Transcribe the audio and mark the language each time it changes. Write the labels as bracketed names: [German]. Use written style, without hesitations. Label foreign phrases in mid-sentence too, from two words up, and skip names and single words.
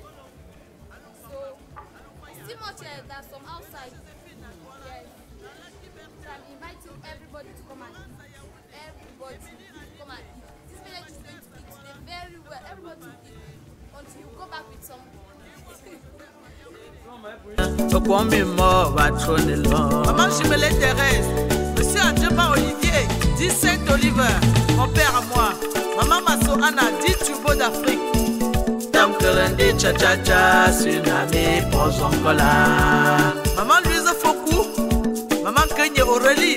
[English] So it's too much that some outside. Yes. So I'm inviting everybody to come and eat. Everybody to come and eat. This village is going to eat today very well. Everybody will eat until you go back with some. [French] Maman Jimele Thérèse, Monsieur Andjeba Olivier, dit Saint-Oliver, mon père à moi. Maman Masso Anna, dit Turbo d'Afrique. Tamkelende cha-cha-cha, tsunami, Pozonkola. Maman Louise Fokou, Maman Kenye Aurélie.